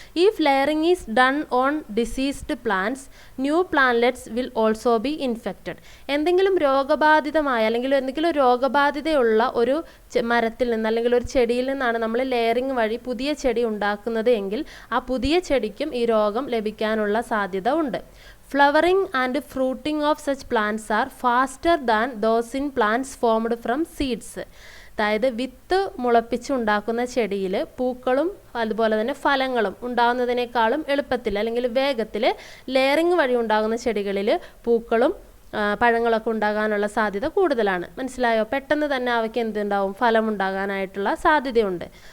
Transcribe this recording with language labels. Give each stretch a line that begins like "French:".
English: If layering is done on diseased plants new plantlets will also be infected.
Malayalam: എന്തെങ്കിലും രോഗബാധിതമായ അല്ലെങ്കിൽ എന്തെങ്കിലും രോഗബാധിതയുള്ള ഒരു മരത്തിൽ നിന്ന് അല്ലെങ്കിൽ ഒരു ചെടിയിൽ നിന്നാണ് നമ്മൾ ലെയറിങ് വഴി പുതിയ ചെടി ഉണ്ടാക്കുന്നത് എങ്കിൽ ആ പുതിയ ചെടിക്കും ഈ രോഗം ലഭിക്കാനുള്ള സാധ്യത ഉണ്ട്.
English: Flowering and fruiting of such plants are faster than those in plants formed from seeds.
Malayalam: അതായത് വിത്ത് മുളപ്പിച്ചുണ്ടാക്കുന്ന ചെടിയിൽ പൂക്കളും അതുപോലെ തന്നെ ഫലങ്ങളും ഉണ്ടാകുന്നതിനേക്കാളും എളുപ്പത്തിൽ അല്ലെങ്കിൽ വേഗത്തിൽ ലെയറിങ് വഴി ഉണ്ടാകുന്ന ചെടികളിൽ പൂക്കളും പഴങ്ങളൊക്കെ ഉണ്ടാകാനുള്ള സാധ്യത കൂടുതലാണ്. മനസ്സിലായോ? പെട്ടെന്ന് തന്നെ അവയ്ക്ക് എന്തുണ്ടാവും? ഫലമുണ്ടാകാനായിട്ടുള്ള സാധ്യതയുണ്ട്.